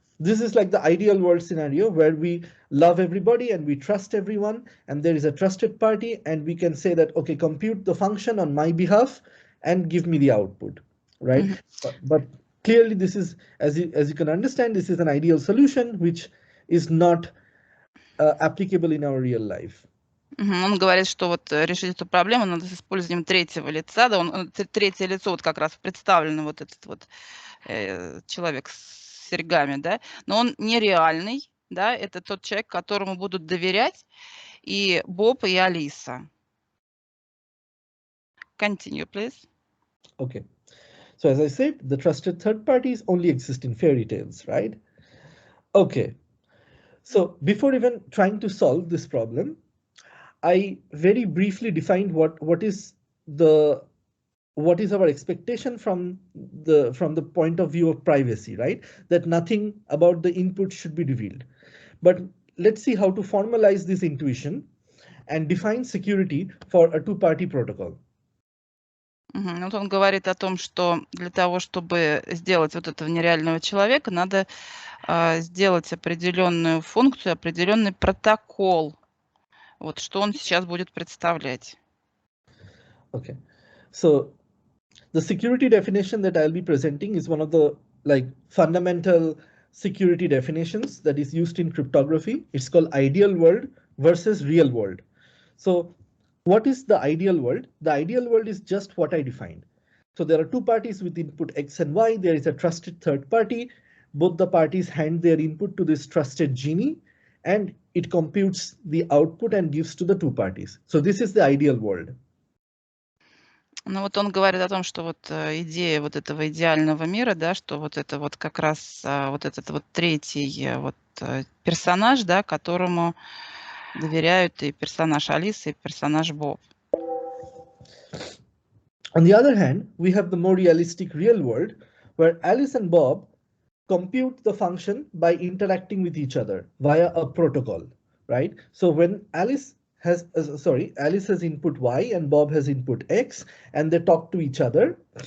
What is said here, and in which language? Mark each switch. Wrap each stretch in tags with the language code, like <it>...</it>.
<en>This is like the ideal world scenario where we love everybody and we trust everyone, and there is a trusted party, and we can say that, okay, compute the function on my behalf and give me the output, right? But clearly this is, as you can understand, this is an ideal solution which is not applicable in our real life.</en> <ru>Он говорит, что вот решить эту проблему надо с использованием третьего лица, да, третье лицо вот как раз представлено вот этот вот человек с серьгами, да, но он нереальный, да, это тот человек, которому будут доверять, и Боб, и Алиса.</ru> <en>Continue, please. Okay. So as I said, the trusted third parties only exist in fairy tales, right? Okay. So before even trying to solve this problem, I very briefly defined what is our expectation from the point of view of privacy, right? That nothing about the input should be revealed. But let's see how to formalize this intuition and define security for a two-party protocol.</en> <ru>Вот он говорит о том, что для того, чтобы сделать вот этого нереального человека, надо сделать определенную функцию, определенный протокол. Вот что он сейчас будет представлять.</ru> <en>Okay. So the security definition that I'll be presenting is one of the fundamental security definitions that is used in cryptography. It's called ideal world versus real world. So what is the ideal world? The ideal world is just what I defined. So there are two parties with input X and Y. There is a trusted third party. Both the parties hand their input to this trusted genie, and it computes the output and gives to the two parties. So this is the ideal world.</en> <ru>Ну вот он говорит о том, что вот идея вот этого идеального мира, да, что вот это вот как раз вот этот вот третий вот персонаж, да, которому доверяют и персонаж Алисы, и персонаж Боб.</ru> <en>On the other hand, we have the more realistic real world where Alice and Bob compute the function by interacting with each other via a protocol, right? So when Alice has input Y and Bob has input X, and they talk to each other.</en>